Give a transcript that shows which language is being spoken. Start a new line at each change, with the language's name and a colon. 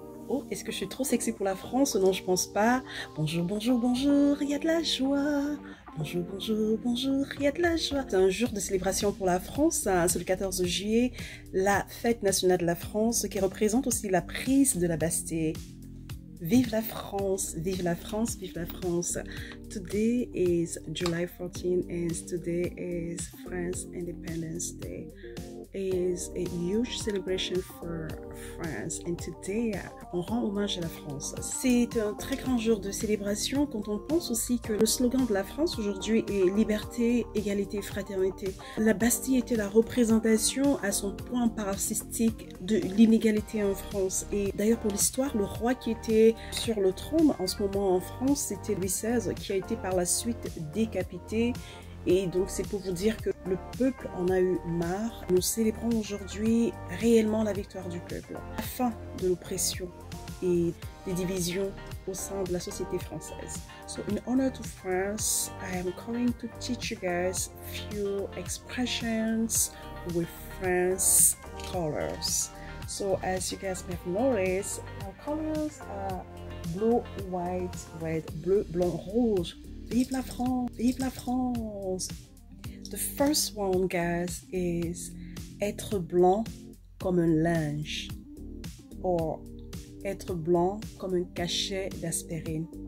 French: Oh, est-ce que je suis trop sexy pour la France? Non, je pense pas. Bonjour, bonjour, bonjour, il y a de la joie. Bonjour, bonjour, bonjour, il y a de la joie. C'est un jour de célébration pour la France, hein. C'est le 14 juillet, la fête nationale de la France, qui représente aussi la prise de la Bastille. Vive la France, vive la France, vive la France.
English: Today is July 14 and today is France Independence Day. It is a huge celebration for France and today
French: on rend hommage à la France. C'est un très grand jour de célébration quand on pense aussi que le slogan de la France aujourd'hui est liberté, égalité, fraternité. La Bastille était la représentation à son point paroxystique de l'inégalité en France. Et d'ailleurs pour l'histoire, le roi qui était sur le trône en ce moment en France, c'était Louis XVI, qui a été par la suite décapité. Et donc c'est pour vous dire que le peuple en a eu marre. Nous célébrons aujourd'hui réellement la victoire du peuple, la fin de l'oppression et des divisions au sein de la société française.
English: So in honor to France, I am going to teach you guys few expressions with France colors. So as you guys may have noticed, our colors are blue, white, red,
French: bleu, blanc, rouge. Vive la France! Vive la France!
English: The first one, guys, is
French: être blanc comme un linge or être blanc comme un cachet d'aspirine.